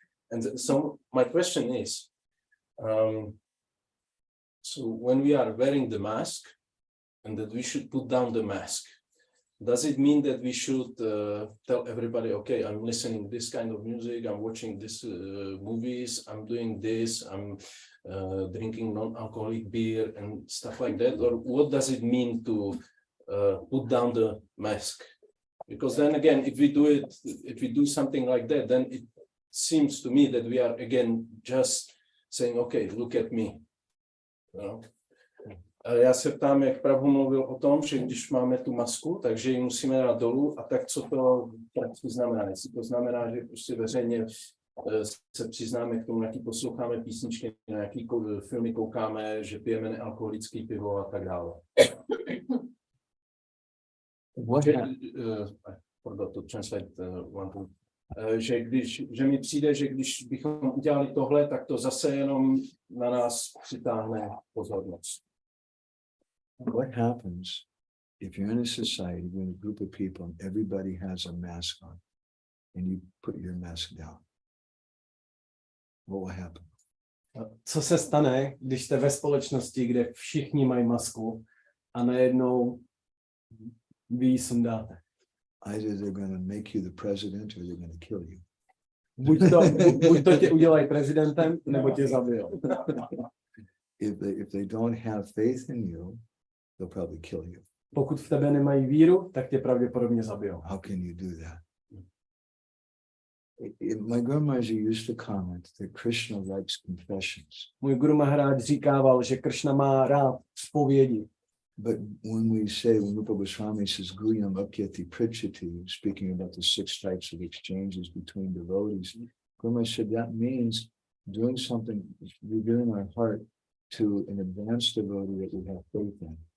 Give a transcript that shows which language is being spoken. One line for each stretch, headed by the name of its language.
English: And so my question is, so when we are wearing the mask and that we should put down the mask, does it mean that we should tell everybody, okay, I'm listening this kind of music, I'm watching this movies, I'm doing this, I'm drinking non-alcoholic beer and stuff like that? Or what does it mean to put down the mask? Because then again, if we do something like that, then it seems to me that we are again just saying, okay, look at me. You know?
Czech: Já se ptám, jak Prabhu mluvil o tom, že když máme tu masku, takže ji musíme dát dolů, a tak co to prakticky znamená? Jestli to znamená, že prostě veřejně se přiznáme k tomu, jaký posloucháme písničky, na jaký filmy koukáme, že pijeme nealkoholický pivo a tak dále.
English: I forgot to translate one thing.
Czech: Že mi přijde, že když bychom udělali tohle, tak to zase jenom na nás přitáhne pozornost.
English: What happens if you're in a society with a group of people and everybody has a mask on and you put your mask down? What will happen?
Czech: Co se stane, když jste ve společnosti, kde všichni mají masku a najednou vy ji sundáte?
English: Either they're going to make you the president or they're going to kill you.
Czech: Buď to tě udělají prezidentem, nebo tě zabijou.
English: If they don't have faith in you, they'll probably kill you.
Czech: Pokud v tebe nemají víru, tak tě pravděpodobně zabijou.
English: How can you do that? My Guru Maharaj used to comment that Krishna likes confessions.
Czech: Můj Guru Maharaj říkával, že Kršna má rád zpovědi.
English: But when Rupa Goswami says Guyam Apyati Prichati, speaking about the 6 types of exchanges between devotees, Guru Maharaj said that means doing something, revealing our heart to an advanced devotee that we have faith in.